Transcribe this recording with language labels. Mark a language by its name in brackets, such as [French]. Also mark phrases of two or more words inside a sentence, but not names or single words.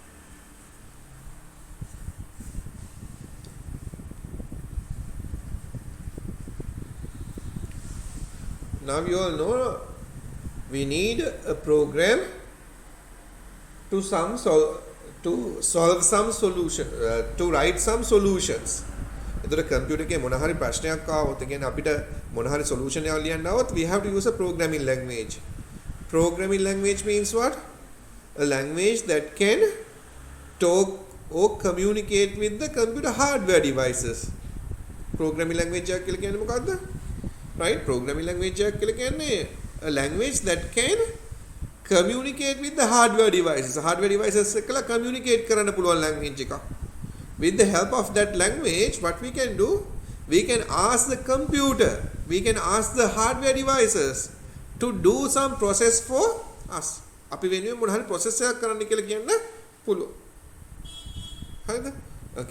[English] Now you all know we need a program to solve some solution, to write some solutions. [Sinhala] එතකොට computer එකේ මොන හරි ප්‍රශ්නයක් ආවොත් ඒ කියන්නේ අපිට මොන හරි solution එකක් ලියන්න આવොත් [English] we have to use a programming language. Programming language means what? A language that can talk or communicate with the computer hardware devices. Programming language [Sinhala] එකක් කියලා කියන්නේ මොකක්ද? Right? [English] Programming language [Sinhala] එකක් කියලා කියන්නේ [English] a language that can communicate with the hardware devices. Hardware devices [Sinhala] එකලා communicate කරන්න පුළුවන් language එකක්. [English] With the help of that language, what we can do, we can ask the computer, we can ask the hardware devices to do some process for us. [Sinhala] අපි වෙනුවෙන් මොන හරි process එකක් කරන්න කියලා කියන්න පුළුවන්. හරිද? [English] Okay.